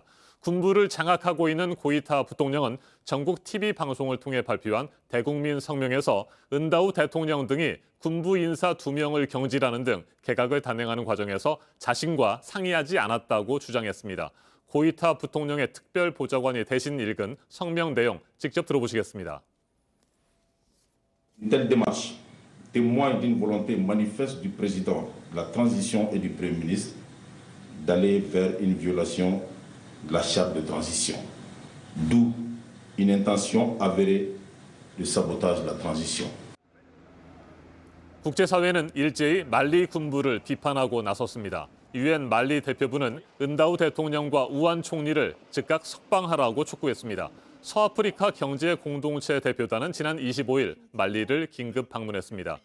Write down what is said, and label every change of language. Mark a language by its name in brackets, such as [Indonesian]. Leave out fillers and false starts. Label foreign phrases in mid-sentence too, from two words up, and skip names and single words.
[Korean] 군부를 장악하고 있는 고이타 부통령은 전국 TV 방송을 통해 발표한 대국민 성명에서 은다우 대통령 등이 군부 인사 2명을 경질하는 등 개각을 단행하는 과정에서 자신과 상의하지 않았다고 주장했습니다. 고이타 부통령의 특별 보좌관이 대신 읽은 성명 내용 직접 들어보시겠습니다. [French] Une telle démarche témoigne d'une volonté manifeste du président de la transition et du Premier ministre d'aller vers une violation de la charte de transition, d'où une intention avérée de sabotage de la transition. [Korean] 국제사회는 일제히 말리 군부를 비판하고 나섰습니다. 유엔 말리 대표부는 은다우 대통령과 우안 총리를 즉각 석방하라고 촉구했습니다. 서아프리카 경제 공동체 대표단은 지난 25일 말리를 긴급 방문했습니다.